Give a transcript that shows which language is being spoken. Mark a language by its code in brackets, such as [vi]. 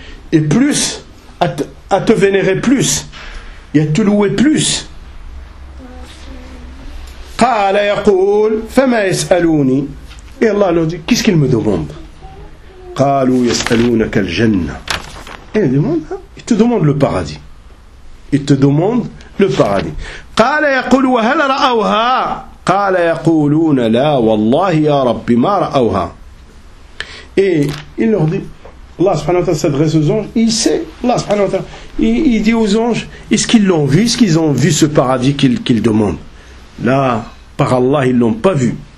[fr] Et plus à te vénérer plus et à te louer plus. [ar] قال يقول فما يسألوني. [fr] Et Allah leur dit, qu'est-ce qu'ils me demandent? [ar] قالوا يسألونك الجنة. [fr] Et ils demandent, hein? Ils te demandent le paradis. Ils te demandent le paradis. [ar] قال يقول وهل رأوها؟ قال يقولون لا والله يا ربي ما رأوها. [fr] Et il leur dit, Allah subhanahu wa ta'ala s'adresse aux anges, il sait, Allah subhanahu wa ta'ala, il dit aux anges, est-ce qu'ils l'ont vu? Est-ce qu'ils ont vu ce paradis qu'ils demandent? Là, par Allah, ils ne l'ont pas vu.